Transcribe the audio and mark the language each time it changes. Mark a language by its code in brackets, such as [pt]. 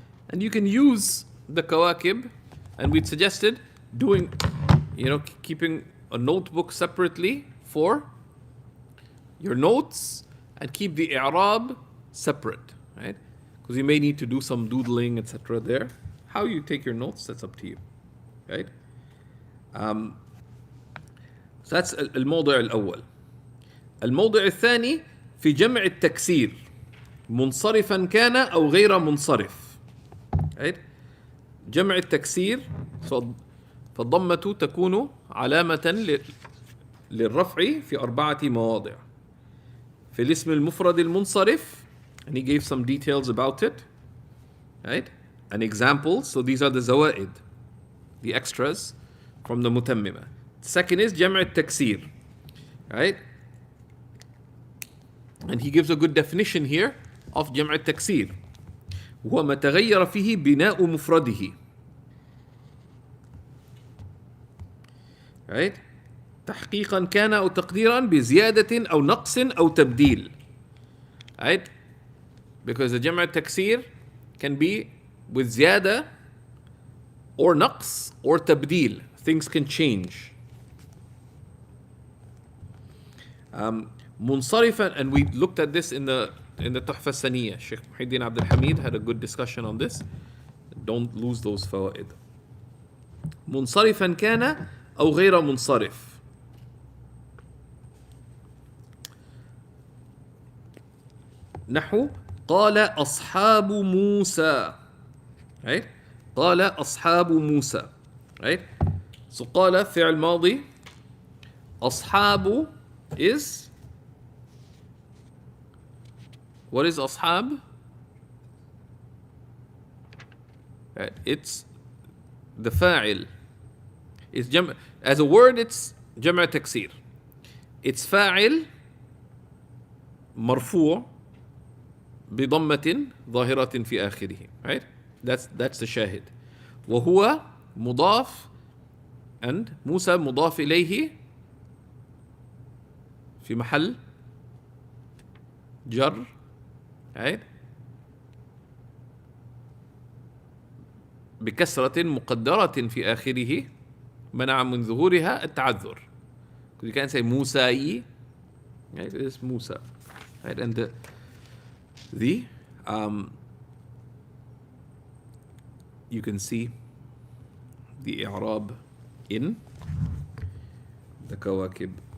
[en] And you can use the kawakib, and we'd suggested doing, keeping a notebook separately for your notes and keep the i'rab separate, right? Because you may need to do some doodling, etc. there. How you take your notes, that's up to you, right? So that's الموضع الأول. [ar] الموضع الثاني في جمع التكسير منصرفا كان أو غير منصرف, right? جمع التكسير فالضمة تكون علامة للرفع في 4 مواضع. في الاسم المفرد المنصرف, [en] and he gave some details about it, right? An example, so these are the zawaid, the extras from the Mutammima. Second is جمع التكسير, right? And he gives a good definition here of جمع التكسير. [ar] هو ما تغير فيه بناء مفرده, right? تحقيقا كان أو تقديرا بزيادة أو نقص أو تبديل, right? [en] Because the جمع التكسير can be with زيادة or نقص or تبديل. Things can change. منصرفا, and we looked at this in the تحفة السنية. Shaykh Muhyiddin Abdul Hamid had a good discussion on this. Don't lose those فوائد. [ar] منصرفا كان أو غير منصرف. نحو قال أصحاب موسى, right? قال أصحاب موسى, right? So قال فعل ماضي, أصحاب is, [en] what is [ar] أصحاب? [en] Right. It's the فاعل. It's as a word it's جمع تكسير. It's [ar] فاعل مرفوع بضمة ظاهرة في آخره, [en] right? That's the شاهد. [ar] وهو مضاف, and موسى مضاف إليه في محل جر, right? بكسرة مقدرة في آخره منع من ظهورها التعذر. [en] You can't say موسى, right? It is موسى, right? And you can see the i'rab in the kawakib.